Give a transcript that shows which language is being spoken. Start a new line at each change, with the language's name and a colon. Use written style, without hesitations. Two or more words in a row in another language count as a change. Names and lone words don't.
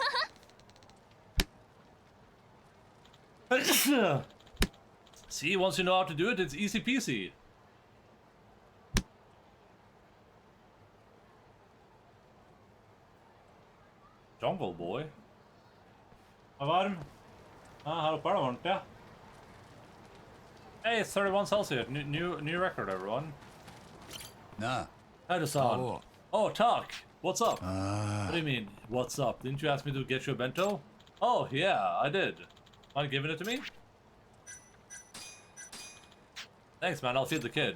English: See, once you know how to do it, it's easy peasy. Jungle Boy.
Norwegian: Hva var den? Her oppe er det varmt, ja.
English: Hey, it's 31 Celsius. New record, everyone. Nah. Howdy-san. Oh, Talk. What's up? What do you mean, what's up? Didn't you ask me to get you a bento? Oh, yeah, I did. Mind giving it to me? Thanks, man. I'll feed the kid.